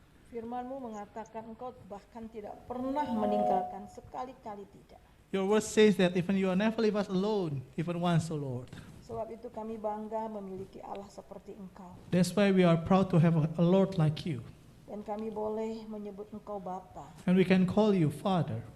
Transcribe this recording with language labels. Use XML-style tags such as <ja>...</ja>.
<id>Firman-Mu mengatakan Engkau bahkan tidak pernah meninggalkan, sekali-kali tidak.</id> <en>Your word says that even you will never leave us alone, even once, O Lord.</en> <id>Sebab itu kami bangga memiliki Allah seperti Engkau.</id> <en>That's why we are proud to have a Lord like you.</en> <id>Dan kami boleh menyebut Engkau Bapa.</id> <en>And we can call you Father.</en>